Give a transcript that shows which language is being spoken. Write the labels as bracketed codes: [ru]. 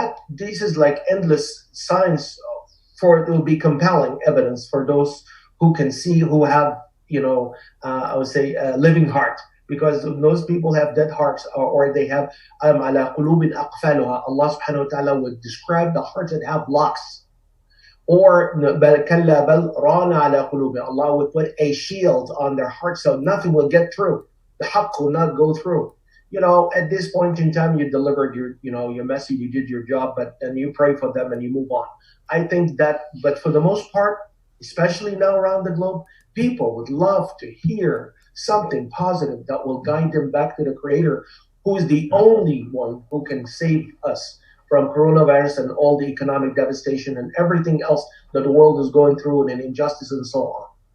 [en] This is like endless science it will be compelling evidence for those who can see, who have, I would say, a living heart. Because those people have dead hearts, or they have [ar] على قلوب أقفالها. [en] Allah subhanahu wa ta'ala would describe the hearts that have locks. Or [ar] بل كلا بل ران على قلوبهم. [en] Allah would put a shield on their heart so nothing will get through. The haqq will not go through. At this point in time, you delivered your message, you did your job, and you pray for them and you move on. I think that, but for the most part, especially now around the globe, people would love to hear something positive that will guide them back to the Creator, who is the only one who can save us from coronavirus and all the economic devastation and everything else that the world is going through, and injustice and so on.